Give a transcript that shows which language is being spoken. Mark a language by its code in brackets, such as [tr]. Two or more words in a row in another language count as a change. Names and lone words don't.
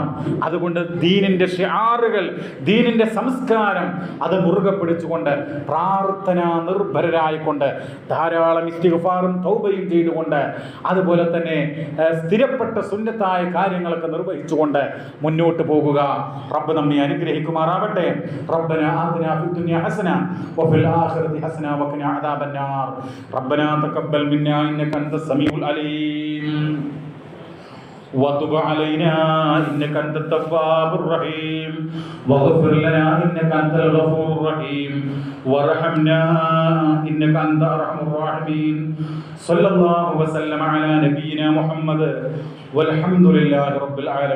[ml] അതുകൊണ്ട് ദീനിൻ്റെ ഷിആറുകൾ, ദീനിൻ്റെ സംസ്കാരം അത് മുറുകെ പിടിച്ചുകൊണ്ട് പ്രാർത്ഥന നിർഭരരായിക്കൊണ്ട് ധാരാളം ഇസ്തിഗ്ഫാറും തൗബയും ചെയ്തുകൊണ്ട് അതുപോലെ തന്നെ സ്ഥിരപ്പെട്ട സുന്നത്തായ കാര്യങ്ങളൊക്കെ നിർവഹിച്ചുകൊണ്ട് മുന്നോട്ട് പോകുക. റബ്ബ് നമ്മെ അനുഗ്രഹിക്കുമാറാവട്ടെ. [ar] ربنا آتنا في الدنيا حسنة وفي الآخرة حسنة وقنا عذاب النار. ربنا تقبل منا إنك أنت السميع العليم وتب علينا إنك أنت التواب الرحيم واغفر لنا إنك أنت الغفور الرحيم وارحمنا إنك أنت أرحم الراحمين. صلى الله وسلم على نبينا محمد والحمد لله رب العالمين.